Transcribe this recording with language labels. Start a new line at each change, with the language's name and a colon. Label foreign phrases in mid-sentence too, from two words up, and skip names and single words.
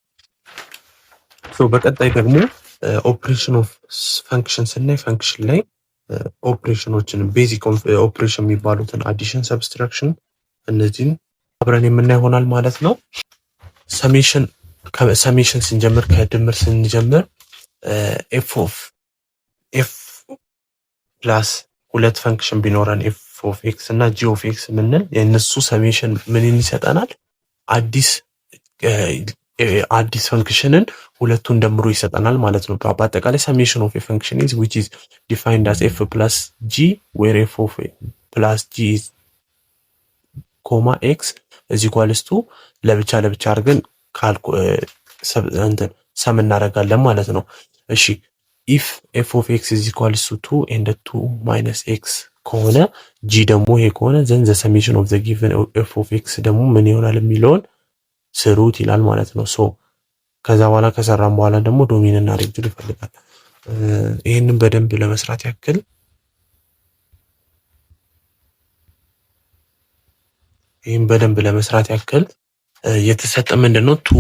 Amharic: ሶ በቀጣይ ደግሞ
English: operation of function
Amharic: ስናይ ፈንክሽን ላይ ኦፕሬሽኖችን
English: basic operation
Amharic: የሚባሉትን አዲሽን፣ ሰብስትራክሽን እነዚህን አብረን የምናይ ይሆናል ማለት ነው። ሰሜሽን ስንጀምር ከድምር ስንጀምር
English: f plus
Amharic: ሁለት ፈንክሽን ቢኖረን
English: f of x
Amharic: እና
English: g of x
Amharic: ምንል የእነሱ ሰሜሽን ምንን ይሰጠናል? አዲስ ፈንክሽንን ሁለቱን ደምሮ ይሰጠናል ማለት ነው። በአጠቃላይ
English: summation of function is which is defined as f plus g where f of plus g is comma x is equals to
Amharic: ለብቻ አድርገን ሰም እናደርጋለን ማለት ነው። እሺ
English: if f of x is equals to 2 and 2 minus x
Amharic: ከሆነ g ደግሞ ይሄ ከሆነ
English: then the summation of the given f of x
Amharic: ደግሞ ምን ይሆናል የሚለውን ስሩት ይላል ማለት ነው። ሶ ከዛ በኋላ ከሰራን በኋላ ደግሞ ዶሜን እና ሬንጅ ይፈልጋል። ይሄንን በደንብ ለመስራት ያክል የተሰጠ ምንድነው